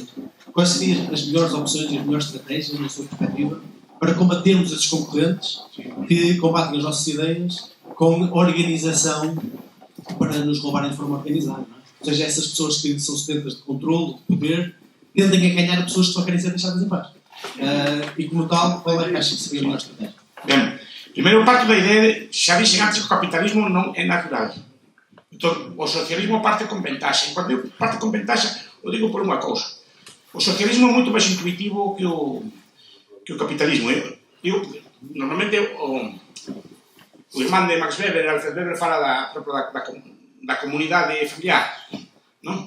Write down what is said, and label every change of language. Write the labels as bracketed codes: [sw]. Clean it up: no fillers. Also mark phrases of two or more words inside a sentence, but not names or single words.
[pt] Quais seriam as melhores opções e as melhores estratégias, na sua perspectiva, para combatermos esses concorrentes que combatem as nossas ideias com organização para nos roubarem de forma organizada, não é? Ou seja, essas pessoas que são sedentas de controle, de poder, tendem a ganhar a pessoas que só querem ser deixadas em paz. E como tal, qual é que acha que seria a melhor estratégia? [gl] Ben, primeiro parto da idea de, xa dixen antes que o capitalismo non é natural. Entón, o socialismo parte con ventaxa. E cando eu parte con ventaxa, o digo por unha cousa. O socialismo é moito máis intuitivo que o capitalismo. Normalmente, o irmán de Max Weber, Alfred Weber, fala da comunidade familiar, non?